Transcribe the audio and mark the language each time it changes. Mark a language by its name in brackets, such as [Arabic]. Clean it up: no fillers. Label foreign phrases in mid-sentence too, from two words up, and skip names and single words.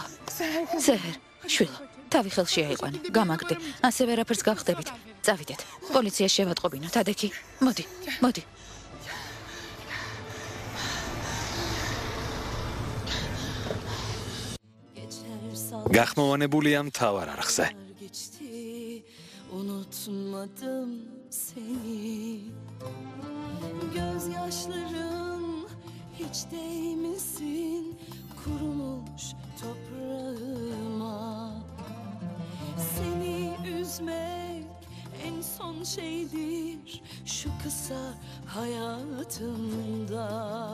[Georgian] Seher შვილო. თავი ხელში აიყვანე. გამაგრდი. ასე ვერაფერს გავხდებით. წავიდეთ. პოლიციაში შევატყობინოთ. ადექი. მოდი. მოდი. გახმოვანებულია მთავარ არხზე. [Turkish] Unutmadım seni. Gözyaşların hiç değmesin kurumuş toprağıma. Seni üzmek en son şeydir şu kısa hayatımda.